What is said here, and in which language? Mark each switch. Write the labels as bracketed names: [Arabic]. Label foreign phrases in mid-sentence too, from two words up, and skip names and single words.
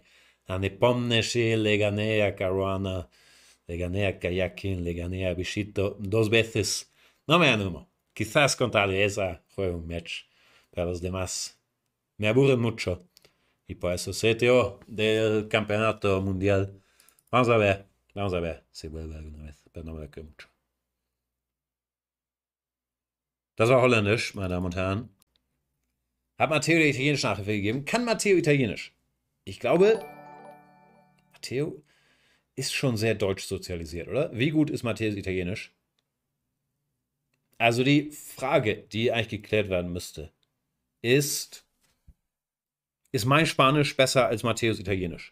[Spanish] A Nepomneshi le gané a Caruana, le gané a Kayakin, le gané a Bichito 2 veces. No me animo. Quizás contra Aliesa juegue un match, pero los demás me aburren mucho. Y por eso se retiró del campeonato mundial. Vamos a ver si vuelve alguna vez, pero no me lo creo mucho. [German] Das war Holländisch, meine Damen und Herren. Hat Matteo die italienische Nachhilfe gegeben? Kann Matteo Italienisch? Ich glaube, Matteo ist schon sehr deutsch sozialisiert, oder? Wie gut ist Matteos Italienisch? Also die Frage, die eigentlich geklärt werden müsste, ist mein Spanisch besser als Matteos Italienisch?